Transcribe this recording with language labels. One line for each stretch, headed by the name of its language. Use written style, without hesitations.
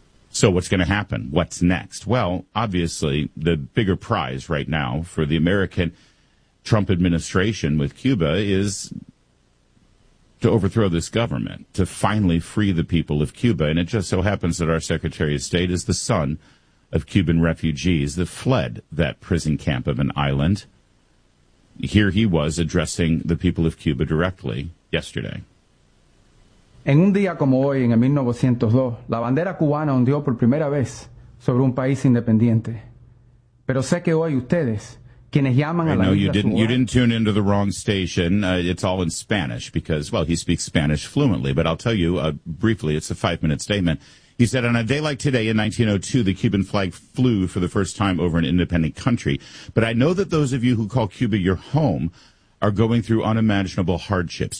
English: So what's going to happen? What's next? Well, obviously, the bigger prize right now for the American Trump administration with Cuba is to overthrow this government, to finally free the people of Cuba. And it just so happens that our Secretary of State is the son of Cuban refugees that fled that prison camp of an island. Here he was addressing the people of Cuba directly yesterday.
Spanish: En un día como hoy, en 1902, la bandera cubana ondeó por primera vez sobre un país independiente. Pero sé que hoy ustedes, quienes llaman a la isla suya...
English: You didn't tune into the wrong station. It's all in Spanish because, well, he speaks Spanish fluently. But I'll tell you briefly, it's a five-minute statement. He said, on a day like today in 1902, the Cuban flag flew for the first time over an independent country. But I know that those of you who call Cuba your home are going through unimaginable hardships.